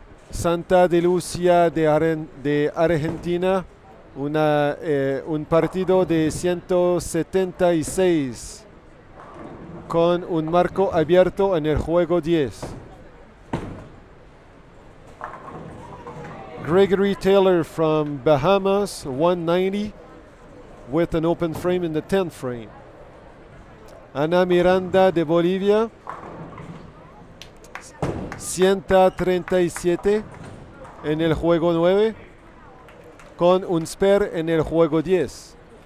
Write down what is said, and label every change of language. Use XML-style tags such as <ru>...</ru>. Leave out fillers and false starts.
<es>Santa de Lucia de Argentina, un partido de 176 con un marco abierto en el juego 10.</es> <en>Gregory Taylor from Bahamas, 190 with an open frame in the 10th frame.</en> <es>Ana Miranda de Bolivia, 137 en el juego 9 con un spare en el juego 10.</es>